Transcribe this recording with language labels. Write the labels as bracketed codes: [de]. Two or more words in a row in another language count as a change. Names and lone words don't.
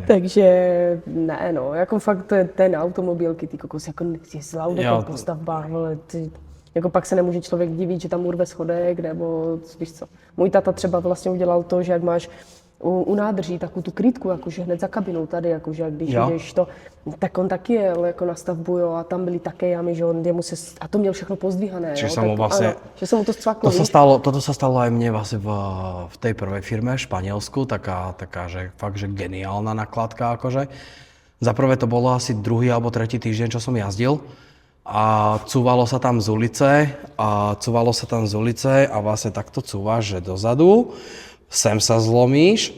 [cs] Takže ne, no, jako fakt ten automobilky, ty kokos, jako s Laudekem po stavbách, vole, jako pak se nemůže člověk divit, že tam urve schodek, nebo víš co. Můj tata třeba vlastně udělal to, že jak máš u nádrží takovou tu krytku, jakože hned za kabinou tady, jakože když jdeš to, tak on taky jel jako na stavbu, jo, a tam byly také jamy, že on jemu se, a to měl všechno pozdvíhané, [sk] Čiže [cs] jo, [sk] sa mu vlastne... [cs] ano, že se mu to scvaklo, [sk] Toto sa stalo aj mne vlastne v tej prvej firme v Španielsku, taká, že fakt, že geniálna nakladka akože. Za prvé to bolo asi 2. alebo 3. týždeň, čo som jazdil a cúvalo sa tam z ulice a vlastne takto cúvaš, že dozadu, sem sa zlomíš,